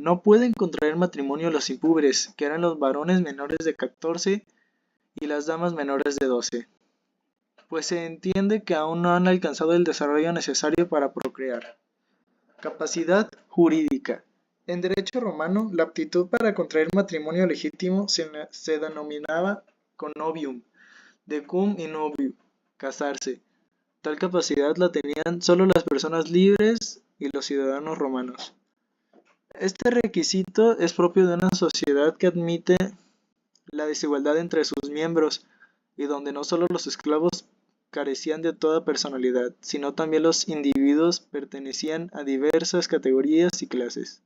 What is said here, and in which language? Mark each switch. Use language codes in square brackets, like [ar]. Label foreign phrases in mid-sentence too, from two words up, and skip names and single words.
[es] No pueden contraer matrimonio los impúberes, que eran los varones menores de 14 y las damas menores de 12, pues se entiende que aún no han alcanzado el desarrollo necesario para procrear. Capacidad jurídica. En derecho romano, la aptitud para contraer matrimonio legítimo se denominaba [la] connovium, decum in novio, [es] casarse. Tal capacidad la tenían solo las personas libres y los ciudadanos romanos. Este requisito es propio de una sociedad que admite la desigualdad entre sus miembros y donde no solo los esclavos carecían de toda personalidad, sino también los individuos pertenecían a diversas categorías y clases.